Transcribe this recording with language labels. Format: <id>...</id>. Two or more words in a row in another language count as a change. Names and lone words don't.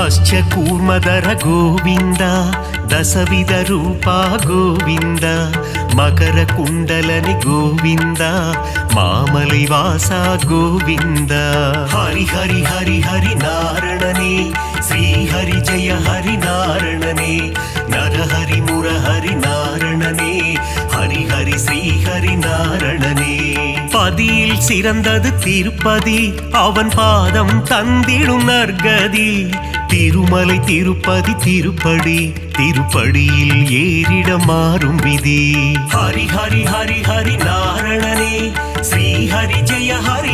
<kn>ಪಂಚಕೂರ್ಮದರ ಗೋವಿಂದ ದಸವಿಧ ರೂಪ ಗೋವಿಂದ ಮಕರ ಕುಂಡಲನಿ ಗೋವಿಂದ ಮಾಮಲೈ ವಾಸ ಗೋವಿಂದ ಹರಿ ಹರಿ ಹರಿ ಹರಿ ನಾರಣನೇ ಶ್ರೀ ಹರಿ ಜಯ ಹರಿ ನಾರಣನೇ ನರಹರಿ</kn> <ta>ಮುರಹರಿ நாரணனே ஹரி ஹரி ஸ்ரீ ஹரி நாரணனே பதியில் சிறந்தது திருப்பதி அவன் பாதம் தந்திடும் நற்கதி திருமலை திருப்பதி திருப்படி திருப்படியில் ஏறிட மாறும் விதி ஹரி ஹரி ஹரி ஹரி நாரணனே ஸ்ரீ ஹரி ஜெய ஹரி</ta>